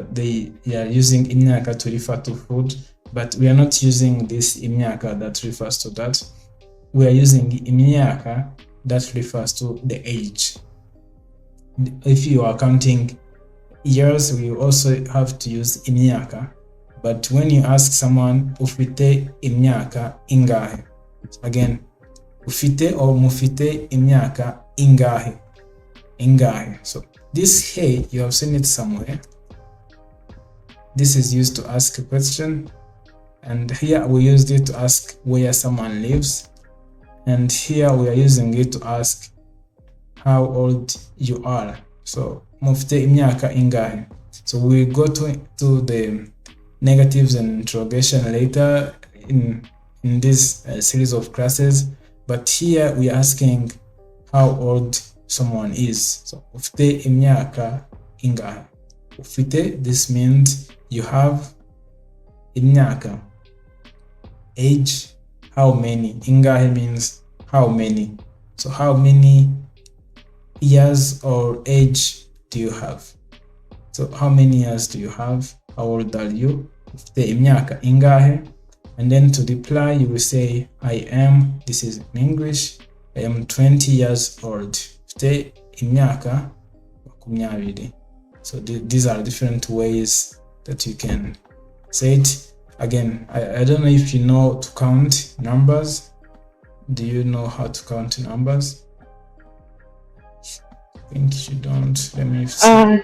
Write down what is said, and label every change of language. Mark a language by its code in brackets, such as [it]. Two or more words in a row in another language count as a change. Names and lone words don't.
[en] They are using imyaka to refer to food, but we are not using this imyaka that refers to that. We are using imyaka that refers to the age. If you are counting years, we also have to use imyaka. But when you ask someone [rw] ufite imyaka ingahe, [en] again, ufite or [rw] mufite imyaka ingahe, ingahe. [en] So this hey, you have seen it somewhere. This is used to ask a question, and here we used it to ask where someone lives, and here we are using it to ask how old you are. [rw] So mufite imyaka ingahe. [en] So we go to the negatives and interrogation later in this series of classes, but here we are asking how old someone is. [rw] So ufite imyaka ingahe. Ufite, [en] this means you have. Imyaka, age, how many. Ingahe means how many. So how many years or age do you have? So how many years do you have? How old are you? [rw] Ufite imyaka ingahe? [en] And then to reply, you will say, I am, this is in English, I am 20 years old. [rw] Ufite imyaka makumyabiri. [en] So these are different ways that you can say it. Again, I don't know if you know to count numbers. Do you know how to count numbers? I think you don't. Let me see.